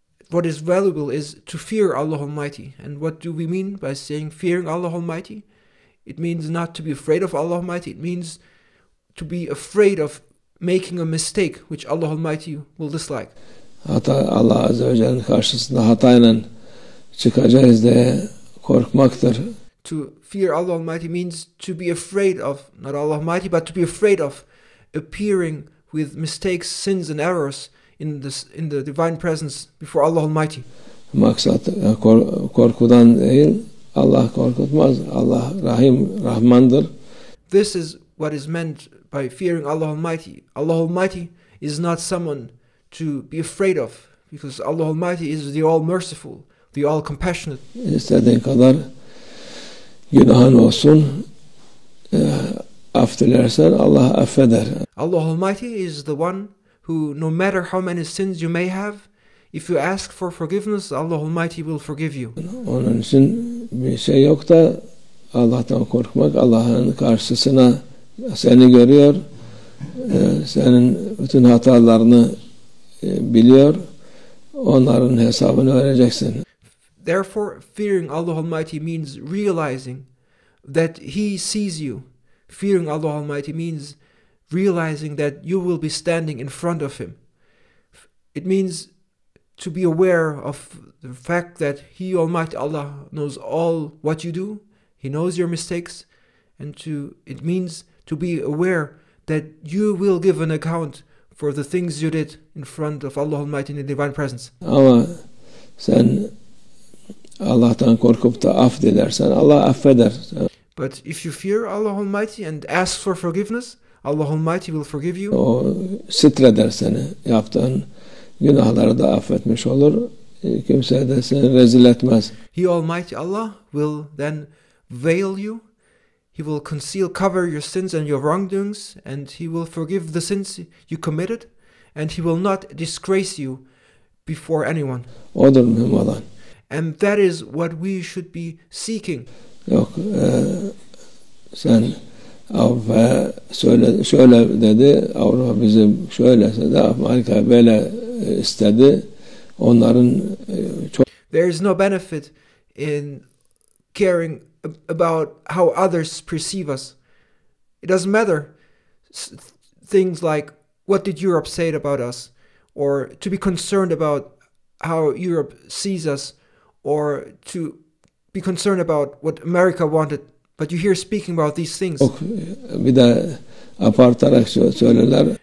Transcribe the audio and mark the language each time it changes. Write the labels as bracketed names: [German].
[English] What is valuable is to fear Allah Almighty. And what do we mean by saying fearing Allah Almighty? It means not to be afraid of Allah Almighty. It means to be afraid of making a mistake which Allah Almighty will dislike. [Turkish] Allah Azze ve Celle'nin karşısında hatayla çıkacağız diye korkmaktır. [English] To fear Allah Almighty means to be afraid of, not Allah Almighty, but to be afraid of appearing with mistakes, sins and errors in the divine presence before Allah Almighty. [Turkish] Maksat korkudan değil, Allah korkutmaz. Allah Rahmandır. [English] This is what is meant by fearing Allah Almighty. Allah Almighty is not someone to be afraid of, because Allah Almighty is the all-merciful, the all-compassionate. [Turkish] İstediğin kadar günahın olsun, af dilersen Allah affeder. [English] Allah Almighty is the one who, no matter how many sins you may have, if you ask for forgiveness, Allah Almighty will forgive you. [Turkish] Onun için bir şey yok da Allah'tan korkmak. Allah'ın karşısına seni görüyor, senin bütün hatalarını biliyor, onların hesabını vereceksin. [English] Therefore, fearing Allah Almighty means realizing that He sees you. Fearing Allah Almighty means realizing that you will be standing in front of Him. It means to be aware of the fact that He, Almighty Allah, knows all what you do. He knows your mistakes. And it means to be aware that you will give an account for the things you did in front of Allah Almighty in the divine presence. [Turkish] Ama sen Allah'tan korkup da af dilersen Allah affeder. [English] But if you fear Allah Almighty and ask for forgiveness, Allah Almighty will forgive you. [Turkish] O sitreder seni. Yaptığın günahları da affetmiş olur. Kimse de seni rezil etmez. [English] He, Almighty Allah, will then veil you. He will cover your sins and your wrongdoings, and He will forgive the sins you committed, and He will not disgrace you before anyone. [Turkish] Odur mühim olan. [English] And that is what we should be seeking. [Turkish] Yok, sen Avrupa şöyle dedi, Avrupa bizim şöylese de Amerika böyle istedi. Onların çok. [English] There is no benefit in caring about how others perceive us. It doesn't matter things like what did Europe say about us, or to be concerned about how Europe sees us, or to be concerned about what America wanted. But you hear speaking about these things. [Turkish] Bir de abartarak söylerler.